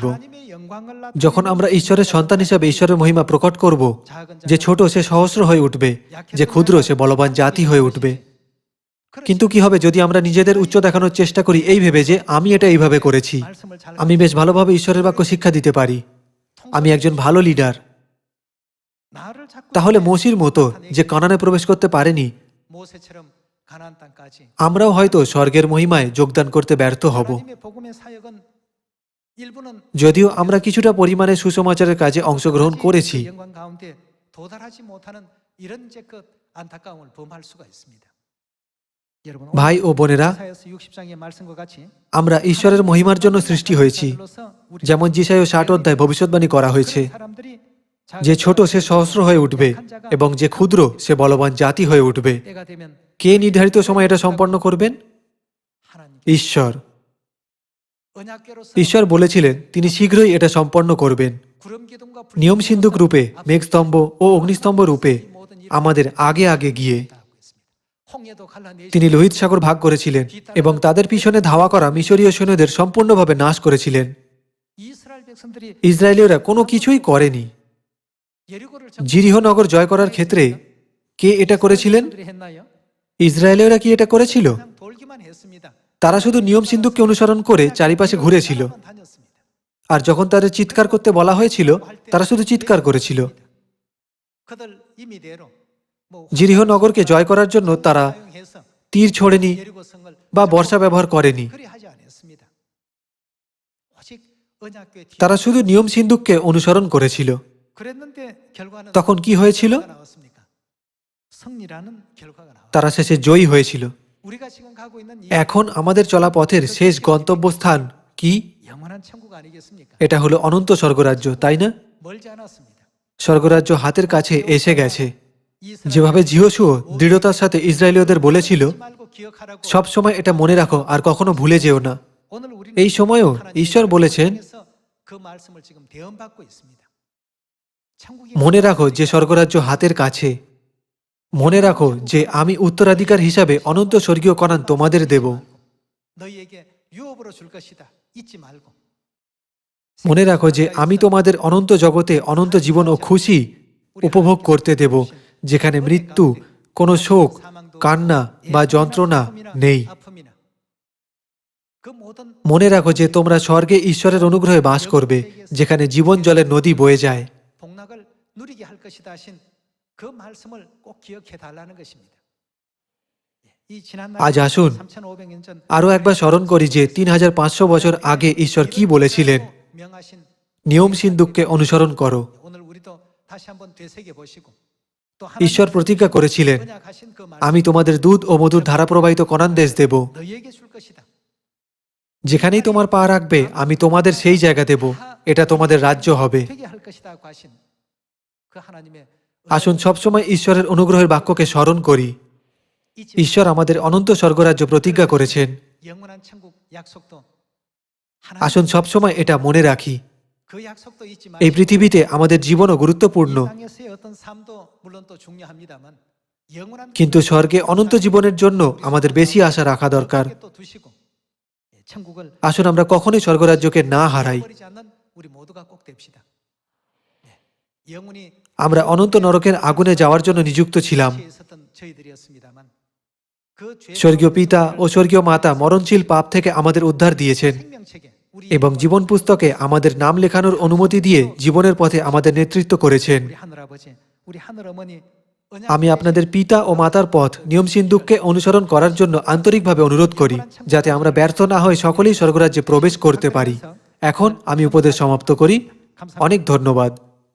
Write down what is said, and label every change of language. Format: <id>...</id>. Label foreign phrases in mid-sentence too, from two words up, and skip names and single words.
<bn>যখন আমরা ঈশ্বরের সন্তান হিসাবে ঈশ্বরের মহিমা প্রকট করব, যে ছোট সে সহস্র হয়ে উঠবে, যে ক্ষুদ্র সে বলবান জাতি হয়ে উঠবে। কিন্তু কি হবে যদি আমরা নিজেদের উচ্চ দেখানোর চেষ্টা করি এই ভেবে যে আমি এটা এইভাবে করেছি, আমি বেশ ভালোভাবে ঈশ্বরের বাক্য শিক্ষা দিতে পারি, আমি একজন ভালো লিডার। তাহলে মোশির মতো যে কানানে প্রবেশ করতে পারেনি,</bn> <ko>모세처럼 가나안 땅까지</ko> <bn>আমরাও হয়তো স্বর্গের মহিমায় যোগদান করতে ব্যর্থ হব।</bn> <ko>하나님의 복음의 사역은 일부는</ko> <bn>যদিও আমরা কিছুটা পরিমাণে সুসমাচারের কাজে অংশগ্রহণ করেছি,</bn> <ko>영광 가운데 도달하지 못하는 이런 제것 안타까움을 범할 수가 있습니다. 여러분</ko> <bn>ভাই ও বোনেরা,</bn> <ko>이사야서 60장의 말씀과 같이</ko> <bn>আমরা ঈশ্বরের মহিমার জন্য সৃষ্টি হয়েছি। যেমন যিশায় 60 অধ্যায় ভবিষ্যৎবাণী করা হয়েছে,</bn> <ko>사람들이</ko> <bn>যে ছোট সে সহস্র হয়ে উঠবে এবং যে ক্ষুদ্র সে বলবান জাতি হয়ে উঠবে।</bn> <ko>때가 되면</ko> <bn>কে নির্ধারিত সময় এটা সম্পন্ন করবেন?</bn> <ko>하나님</ko> <bn>ঈশ্বর।</bn> <ko>언약궤로서</ko> <bn>ঈশ্বর বলেছিলেন তিনি শীঘ্রই এটা সম্পন্ন করবেন।</bn> <ko>구름기둥과</ko> <bn>নিয়ম সিন্ধুক রূপে, মেঘস্তম্ভ ও অগ্নিস্তম্ভ রূপে আমাদের আগে আগে গিয়ে</bn> <ko>홍해도 갈라내시</ko> <bn>তিনি লোহিত সাগর ভাগ করেছিলেন এবং তাদের পিছনে ধাওয়া করা মিশরীয় সৈন্যদের সম্পূর্ণভাবে নাশ করেছিলেন।</bn> <ko>이스라엘 백성들이</ko> <bn>ইসরায়েলীয়রা কোনো কিছুই করেনি।</bn> <ko>예리고를</ko> <bn>জিরিহো নগর জয় করার ক্ষেত্রে কে এটা করেছিলেন?</bn> <ko>백성들이 했나요?</ko> <bn>ইসরায়েলীয়রা কি এটা করেছিল?</bn> <ko>그냥 돌기만 했습니다.</ko> <bn>তারা শুধু নিয়ম সিন্ধুককে অনুসরণ করে চারিপাশে ঘুরেছিল।</bn> <ko>다녔습니다.</ko> <bn>আর যখন তাদের চিৎকার করতে বলা হয়েছিল, তারা শুধু চিৎকার করেছিল।</bn> <ko>그들 임의대로 뭐</ko> <bn>জিরিহো নগরকে জয় করার জন্য তারা</bn> <ko>사용해서</ko> <bn>তীর ছোড়েনি</bn> <ko>예리고 성을</ko> <bn>বা বর্ষা ব্যবহার করেনি।</bn> <ko>그리 하지 않았습니다. 오직 언약궤 뒤에</ko> <bn>তারা শুধু নিয়ম সিন্ধুককে অনুসরণ করেছিল।</bn> <ko>그랬는데 결과는</ko> <bn>তখন কি হয়েছিল?</bn> <ko>뭐가 나왔습니까? 승리라는 결과가 나왔습니다.</ko> <bn>তারা শেষে জয়ী হয়েছিল।</bn> <ko>우리가 지금 가고 있는 이</ko> <bn>এখন আমাদের চলা পথের শেষ গন্তব্যস্থান কি?</bn> <ko>영원한 천국 아니겠습니까?</ko> <bn>এটা হলো অনন্ত স্বর্গরাজ্য, তাই না?</bn> <ko>멀지 않았습니다.</ko> <bn>স্বর্গরাজ্য হাতের কাছে এসে গেছে। 이스라엘 যেভাবে যিহোশূয়া দৃঢ়তার সাথে ইসরায়েলীয়দের বলেছিল,</bn> <ko>잊지 말고 기억하라고</ko> <bn>সব সময় এটা মনে রাখো আর কখনো ভুলে যেও না।</bn> <ko>오늘 우리는</ko> <bn>এই সময়েও</bn> <ko>하나님의</ko> <bn>ঈশ্বর বলেছেন,</bn> <ko>통해서 그 말씀을 지금 대언받고 있습니다. 천국이</ko> <bn>মনে রাখো যে স্বর্গরাজ্য হাতের কাছে। মনে রাখো যে আমি উত্তরাধিকার হিসাবে অনন্ত স্বর্গীয় কণান তোমাদের দেব।</bn> <ko>너희에게 유업으로 줄 것이다. 잊지 말고.</ko> <bn>মনে রাখো যে আমি তোমাদের অনন্ত জগতে অনন্ত জীবন ও খুশি উপভোগ করতে দেব, যেখানে মৃত্যু, কোনো শোক, কান্না বা যন্ত্রণা নেই। মনে রাখো যে তোমরা স্বর্গে ঈশ্বরের অনুগ্রহে বাস করবে, যেখানে জীবন জলের নদী বয়ে যায়।</bn> <ko>복락을 누리게 할 것이다 하신 그 말씀을 꼭 기억해 달라는 것입니다. 이 지난</ko> <bn>আজ আসুন</bn> <ko>3500년 전</ko> <bn>আরও একবার স্মরণ করি যে 3500 বছর আগে ঈশ্বর কি বলেছিলেন।</bn> <ko>명하신</ko> <bn>নিয়ম সিন্ধুককে অনুসরণ করো।</bn> <ko>오늘 우리도 다시 한번 되새겨 보시고 또</ko> <bn>ঈশ্বর প্রতিজ্ঞা করেছিলেন,</bn> <ko>언약하신 그</ko> <bn>আমি তোমাদের দুধ ও মধুর ধারা প্রবাহিত কনান দেশ দেব।</bn> <ko>너희에게 줄 것이다.</ko> <bn>যেখানেই তোমার পা রাখবে আমি তোমাদের সেই জায়গা দেব, এটা তোমাদের রাজ্য হবে।</bn> <ko>되게 할 것이다고 하신 그 하나님의</ko> <bn>আসুন সবসময় ঈশ্বরের অনুগ্রহের বাক্যকে স্মরণ করি। ঈশ্বর আমাদের অনন্ত স্বর্গরাজ্য প্রতিজ্ঞা করেছেন।</bn> <ko>영원한 천국 약속도</ko> <bn>আসুন সবসময় এটা মনে রাখি।</bn> <ko>그 약속도 잊지</ko> <bn>এই</bn> <ko>마시고</ko> <bn>পৃথিবীতে আমাদের জীবনও গুরুত্বপূর্ণ,</bn> <ko>이 땅에서의 어떤 삶도 물론 또 중요합니다만 영원한</ko> <bn>কিন্তু স্বর্গে অনন্ত জীবনের জন্য আমাদের বেশি আশা রাখা দরকার।</bn> <ko>또 두시고 천국을</ko> <bn>আসুন আমরা কখনোই স্বর্গরাজ্যকে না হারাই।</bn> <ko>버리지 않는 우리 모두가 꼭 됩시다. 영원히</ko> <bn>আমরা অনন্ত নরকের 아군에 যাওয়ার জন্য নিযুক্ত ছিলাম।</bn> <ko>죄에 있었던 저희들이었습니다만 그 죄</ko> <bn>স্বর্গীয় পিতা ও স্বর্গীয় মাতা মরণশীল পাপ থেকে আমাদের উদ্ধার দিয়েছেন</bn> <ko>생명책에 우리</ko> <bn>এবং জীবন পুস্তকে আমাদের নাম লেখানোর অনুমতি দিয়ে জীবনের পথে আমাদের নেতৃত্ব করেছেন।</bn> <ko>우리 하늘 아버지 우리 하늘 어머니</ko> <bn>আমি আপনাদের পিতা ও মাতার পথ নিয়ম সিন্ধুককে অনুসরণ করার জন্য আন্তরিকভাবে অনুরোধ করি, যাতে আমরা ব্যর্থ না হয়ে সকলেই স্বর্গরাজ্যে প্রবেশ করতে পারি। এখন আমি উপদেশ সমাপ্ত করি। অনেক ধন্যবাদ।</bn>